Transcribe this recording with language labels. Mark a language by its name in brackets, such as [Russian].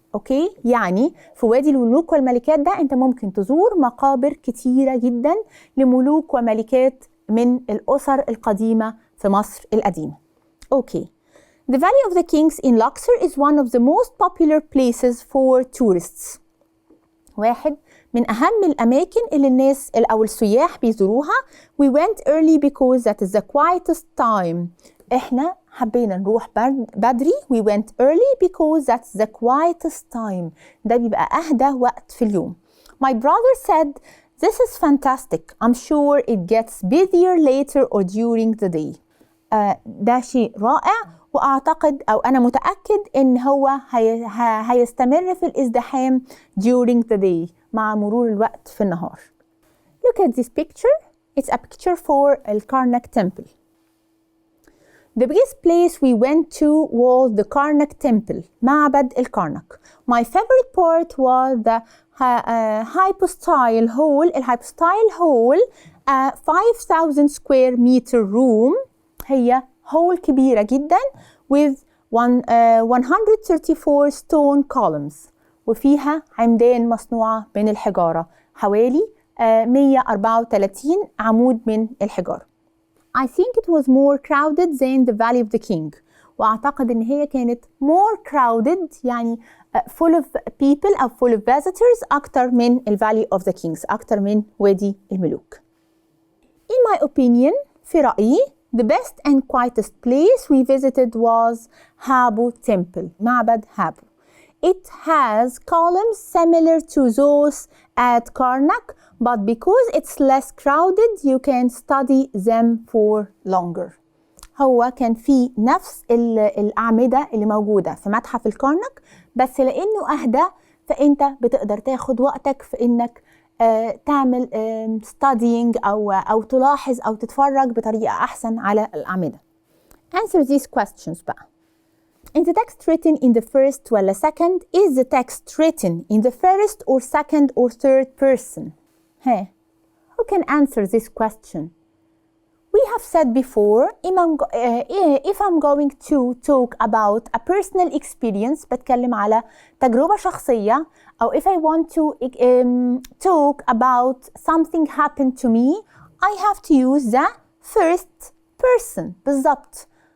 [Arabic] اوكي؟ يعني في وادي الملوك والملكات ده انت ممكن تزور مقابر كتيرة جدا لملوك وملكات من الأسر القديمة في مصر القديمة. اوكي. [English] The Valley of the Kings in Luxor is one of the most popular places for tourists. [Arabic] واحد من أهم الأماكن اللي الناس أو السياح بيزوروها. [English] We went early because that is the quietest time. [Arabic] إحنا حبينا نروح بدري. [English] We went early because that's the quietest time. [Arabic] ده بيبقى أهدى وقت في اليوم. [English] My brother said, this is fantastic. I'm sure it gets busier later or during the day. [Arabic] ده شيء رائع وأعتقد أو أنا متأكد إن هو هيستمر في الازدحام [English] during the day [Arabic] مع مرور الوقت في النهار. [English] Look at this picture. It's a picture for الكارناك temple. The biggest place we went to was the Karnak temple, [Arabic] معبد الكارناك. [English] My favorite part was the hypostyle hall. الhypostyle hall 5,000 square meter room. [Arabic] هي [English] hall [Arabic] كبيرة جدا [English] with 134 stone columns. [Arabic] وفيها عمدان مصنوعة من الحجارة. حوالي 134 عمود من الحجارة. [English] I think it was more crowded than the Valley of the King. [Arabic] وأعتقد إن هي كانت [English] more crowded [Arabic] يعني [English] full of people [Arabic] أو [English] full of visitors [Arabic] أكتر من ال Valley of the Kings، أكتر من وادي الملوك. [English] In my opinion، [Arabic] في رأيي [English] the best and quietest place we visited was Habu Temple، [Arabic] معبد هابو. [English] It has columns similar to those at Karnak, but because it's less crowded, you can study them for longer. [Arabic] هو كان فيه نفس الأعمدة اللي موجودة في متحف الكارنك، بس لأنه أهدى فأنت بتقدر تاخد وقتك في إنك تعمل studying أو تلاحظ أو تتفرج بطريقة أحسن على الأعمدة. [English] Answer these questions بقى. In the text written in the first ولا second, is the text written in the first or second or third person? Hey, who can answer this question? We have said before, if I'm going to talk about a personal experience, [Arabic] بتكلم على تجربة شخصية، أو [English] if I want to talk about something happened to me, I have to use the first person. [Arabic] بالضبط.